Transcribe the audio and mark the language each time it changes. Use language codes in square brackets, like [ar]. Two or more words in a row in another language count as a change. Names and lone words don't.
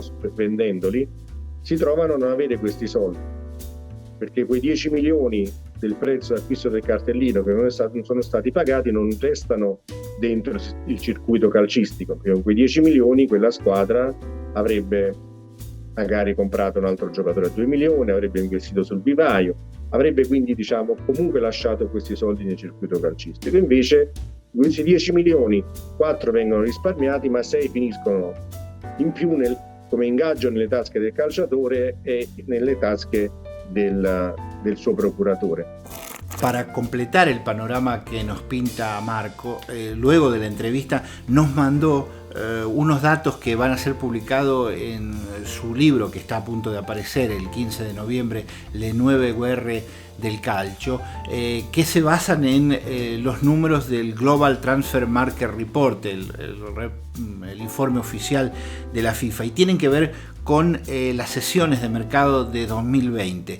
[it] Vendendoli, si trovano a non avere questi soldi, perché quei 10 milioni del prezzo d'acquisto del cartellino che non sono stati pagati non restano dentro il circuito calcistico, perché con quei 10 milioni quella squadra avrebbe magari comprato un altro giocatore a 2 milioni, avrebbe investito sul vivaio, avrebbe quindi, diciamo, comunque lasciato questi soldi nel circuito calcistico. Invece questi 10 milioni, 4 vengono risparmiati, ma 6 finiscono in più come ingaggio nelle tasche del calciatore e nelle tasche del suo procuratore. [es] Para completar el panorama que nos pinta Marco, luego de la entrevista nos mandó unos datos que van a ser publicados en su libro que está a punto de aparecer el 15 de noviembre, Le Nuove Guerre del Calcio, que se basan en los números del Global Transfer Market Report, el informe oficial de la FIFA, y tienen que ver con las sesiones de mercado de 2020.